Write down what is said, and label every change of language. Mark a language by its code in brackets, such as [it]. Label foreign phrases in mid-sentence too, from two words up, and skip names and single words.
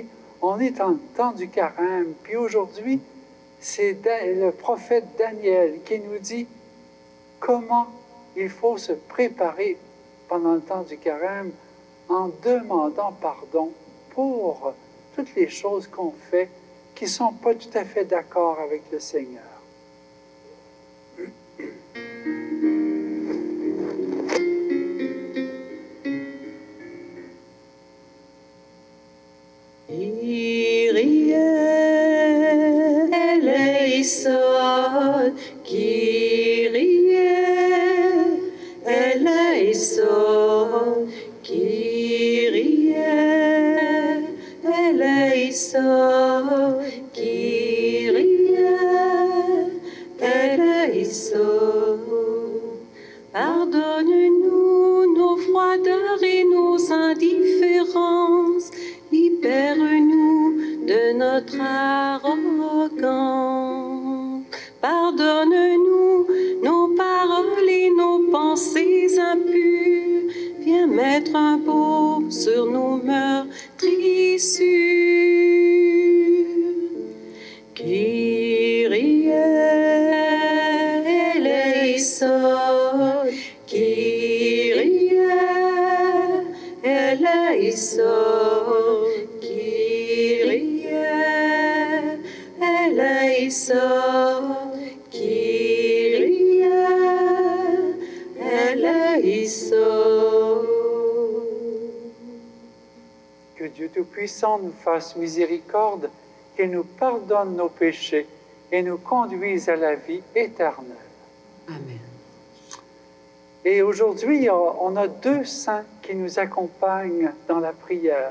[fr] On est en temps du carême, puis aujourd'hui, c'est le prophète Daniel qui nous dit comment il faut se préparer pendant le temps du carême en demandant pardon pour toutes les choses qu'on fait qui ne sont pas tout à fait d'accord avec le Seigneur. [el] Κύριε ελέησον, Κύριε ελέησον, Κύριε ελέησον, Κύριε ελέησον. [fr] Pardonne-nous nos froideurs et nos indifférences. Libère-nous de notre arrogance. Pardonne-nous nos paroles et nos pensées impures. Viens mettre un baume sur nos meurtrissures. [el] Κύριε ελέησον, Κύριε ελέησον, Κύριε, ελέησον, Κύριε, ελέησον. [fr] Que Dieu Tout-Puissant nous fasse miséricorde, qu'il nous pardonne nos péchés et nous conduise à la vie éternelle. Amen. Et aujourd'hui, on a deux saints qui nous accompagnent dans la prière.